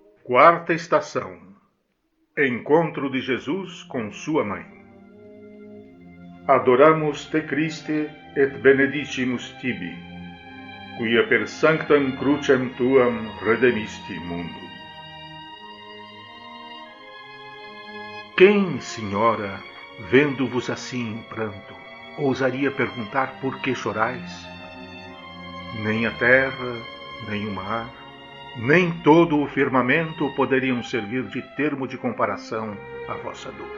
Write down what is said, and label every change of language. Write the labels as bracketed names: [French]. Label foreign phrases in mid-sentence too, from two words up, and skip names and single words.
[Portuguese] Quarta estação. Encontro de Jesus com sua mãe. [Latin] Adoramus te Christe et benedicimus tibi, quia per sanctam crucem tuam redemisti mundo. [Portuguese] Quem, senhora, vendo-vos assim em pranto, ousaria perguntar por que chorais? Nem a terra, nem o mar, nem todo o firmamento poderiam servir de termo de comparação à vossa dor.